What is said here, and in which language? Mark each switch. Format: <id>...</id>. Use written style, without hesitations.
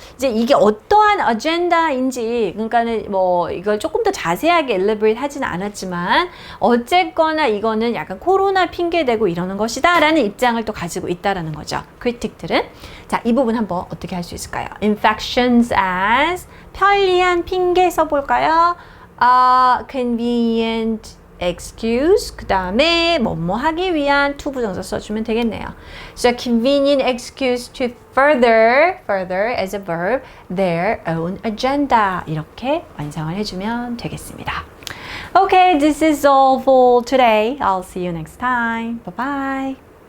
<ko>이제 이게 어떠한 agenda인지, 그러니까는 뭐 이걸 조금 더 자세하게 elaborate 하지는 않았지만 어쨌거나 이거는 약간 코로나 핑계대고 이러는 것이다 라는 입장을 또 가지고 있다라는 거죠. critic들은. 자, 이 부분 한번 어떻게 할 수 있을까요?</ko> <en>infections as</en> <ko>편리한 핑계 써볼까요?</ko> <en>convenient excuse,</en> <ko>그 다음에 뭐뭐 하기 위한 to 부정사 써주면 되겠네요.</ko> <en>So convenient excuse to further as a verb, their own agenda.</en> <ko>이렇게 완성을 해주면 되겠습니다.</ko> <en>Okay, this is all for today. I'll see you next time. Bye bye.</en>